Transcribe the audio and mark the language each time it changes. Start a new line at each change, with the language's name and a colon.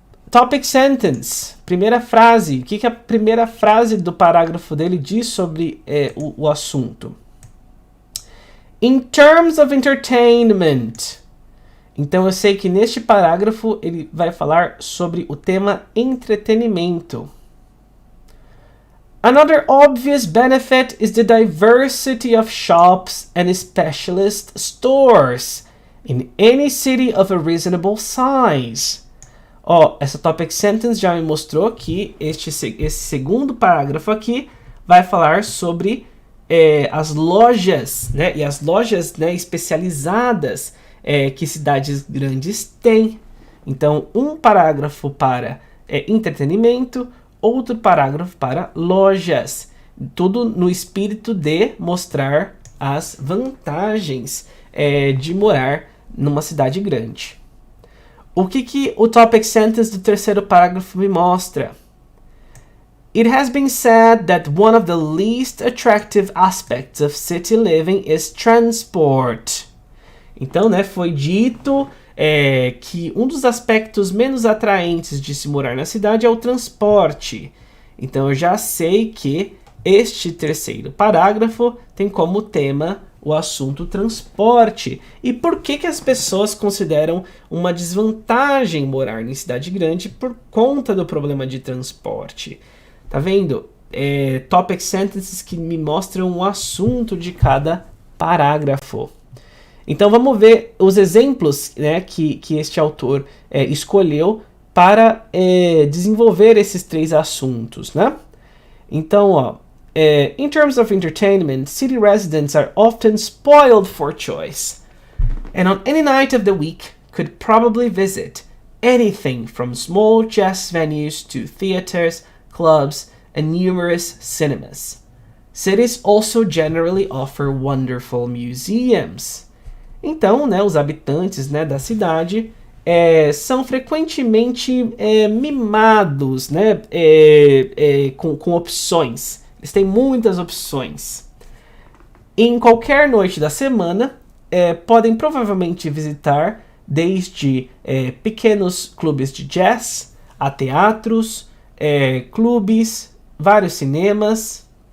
Portuguese: Topic sentence, primeira frase. O que a primeira frase do parágrafo dele diz sobre o assunto?
English: In terms of entertainment.
Portuguese: Então eu sei que neste parágrafo ele vai falar sobre o tema entretenimento.
English: Another obvious benefit is the diversity of shops and specialist stores in any city of a reasonable size.
Portuguese: Essa topic sentence já me mostrou que esse segundo parágrafo aqui vai falar sobre as lojas, né, e as lojas, né, especializadas que cidades grandes têm. Então, um parágrafo para entretenimento, outro parágrafo para lojas. Tudo no espírito de mostrar as vantagens de morar numa cidade grande. O que o topic sentence do terceiro parágrafo me mostra?
English: It has been said that one of the least attractive aspects of city living is transport.
Portuguese: Então, né, foi dito que um dos aspectos menos atraentes de se morar na cidade é o transporte. Então, eu já sei que este terceiro parágrafo tem como tema o assunto transporte. E por que as pessoas consideram uma desvantagem morar em cidade grande por conta do problema de transporte? Tá vendo? Topic sentences que me mostram o assunto de cada parágrafo. Então vamos ver os exemplos, né, que este autor escolheu para desenvolver esses três assuntos, né? Então,
English: in terms of entertainment, city residents are often spoiled for choice, and on any night of the week could probably visit anything from small jazz venues to theaters, clubs, and numerous cinemas. Cities also generally offer wonderful museums.
Portuguese: Então, né, os habitantes, né, da cidade são frequentemente mimados, né, com opções. Eles têm muitas opções. Em qualquer noite da semana, podem provavelmente visitar desde pequenos clubes de jazz, a teatros, clubes, vários cinemas.